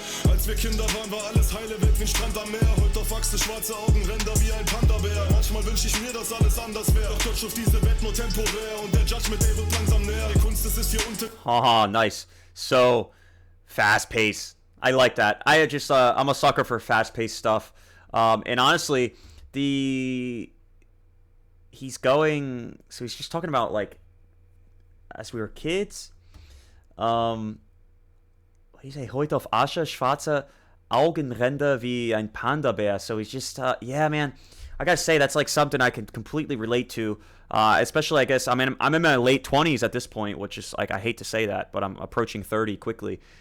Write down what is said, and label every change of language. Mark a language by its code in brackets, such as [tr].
[de] Als wir Kinder waren, war alles heile Welt wie ein Strand am Meer. Heute auf Achse, schwarze Augenränder wie ein Panda-Bär. Manchmal wünsch ich mir, dass alles anders wäre. Doch Gott schuf diese Welt nur temporär. Und der Judgment Day wird langsam näher. Die Kunst ist hier unten. [en] Haha, nice. So, fast pace. I like that. I'm a sucker for fast paced stuff. And honestly, he's just talking about, like, as we were kids. What do you say? [de] Heute auf Asche, schwarze Augenränder wie ein Panda-Bär. [en] So he's just, yeah, man. I gotta say, that's like something I can completely relate to. Especially, I guess, I'm in my late 20s at this point, which is, like, I hate to say that, but I'm approaching 30 quickly.